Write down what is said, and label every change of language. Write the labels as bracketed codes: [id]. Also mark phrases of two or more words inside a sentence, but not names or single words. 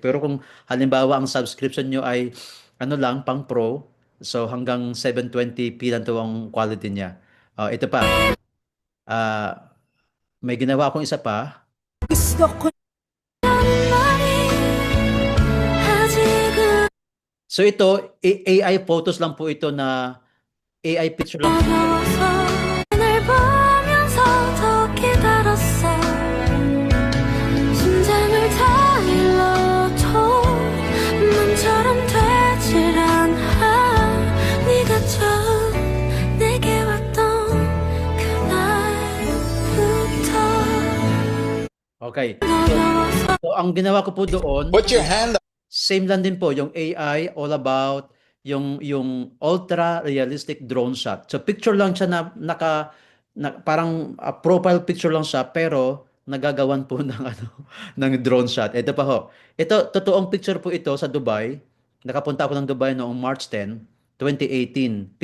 [tl] Pero kung halimbawa ang subscription niyo ay lang pang pro, so hanggang 720p lang to ang quality niya. Ito pa. Ah, may ginawa akong isa pa. Gusto ko So ito, [en] AI photos [tl] lang po ito na [en] AI picture [tl] lang. [ko] 날 보면서 더 기다렸어 심장을 다 일러줘 맘처럼 되질 않아 네가 처음 내게 왔던 그날부터 [tl] Okay. So ang ginawa ko po doon, [en] Put your hand up. [tl] same lang din po yung AI, [en] all about [tl] yung [en] ultra realistic drone shot. [tl] So picture lang siya parang [en] profile picture [tl] lang siya pero nagagawan po ng [en] drone shot. [tl] Ito pa ho. Ito totoong picture po ito sa Dubai. Nakapunta ako ng Dubai noong March 10, 2018.